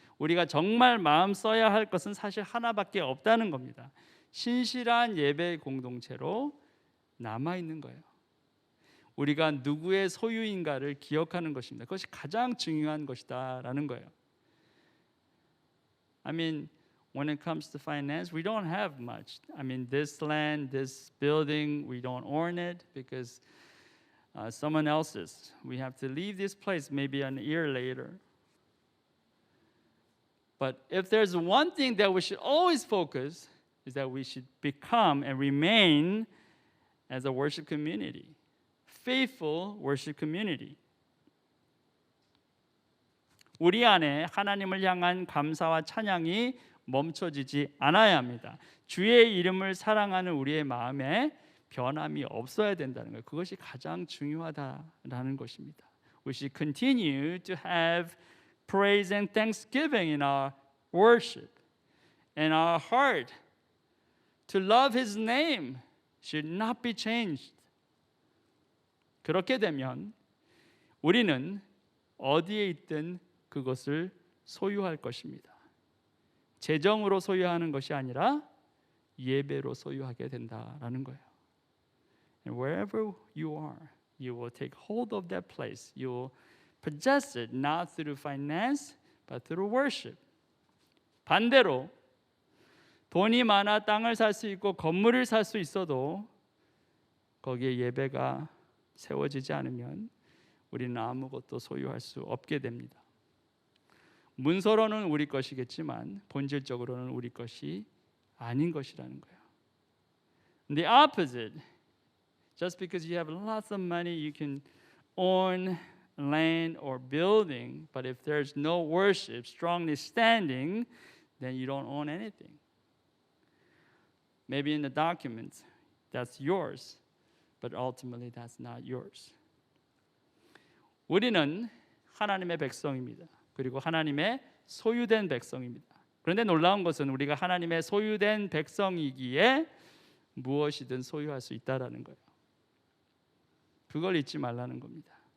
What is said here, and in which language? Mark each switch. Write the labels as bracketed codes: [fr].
[ko] 우리가 정말 마음 써야 할 것은 사실 하나밖에 없다는 겁니다. 신실한 예배 공동체로 남아 있는 거예요. 우리가 누구의 소유인가를 기억하는 것입니다. 그것이 가장 중요한 것이다라는 거예요. [en] I mean, when it comes to finance, we don't have much. I mean, this land, this building, we don't own it because someone else's. We have to leave this place maybe a year later. But if there's one thing that we should always focus is that we should become and remain as a worship community. Faithful worship community. [ko] 우리 안에 하나님을 향한 감사와 찬양이 멈춰지지 않아야 합니다. 주의 이름을 사랑하는 우리의 마음에 변함이 없어야 된다는 거예요. 그것이 가장 중요하다라는 것입니다. [en] We should continue to have praise and thanksgiving in our worship, and our heart to love His name should not be changed. [ko] 그렇게 되면 우리는 어디에 있든 그것을 소유할 것입니다. 재정으로 소유하는 것이 아니라 예배로 소유하게 된다라는 거예요. [en] And wherever you are, you will take hold of that place. You will possess it not through finance, but through worship. [ko] 반대로 돈이 많아 땅을 살 수 있고 건물을 살 수 있어도 거기에 예배가 세워지지 않으면 우리는 아무것도 소유할 수 없게 됩니다. 문서로는 우리 것이겠지만 본질적으로는 우리 것이 아닌 것이라는 거예요. [en] The opposite. Just because you have lots of money, you can own land or building, but if there's no worship strongly standing, then you don't own anything. Maybe in the documents, that's yours, but ultimately that's not yours. [ko] 우리는 하나님의 백성입니다. 그리고 하나님의 소유된 백성입니다. 그런데 놀라운 것은 우리가 하나님의 소유된 백성이기에 무엇이든 소유할 수 있다라는 거예요. 그걸 잊지 말라는 겁니다.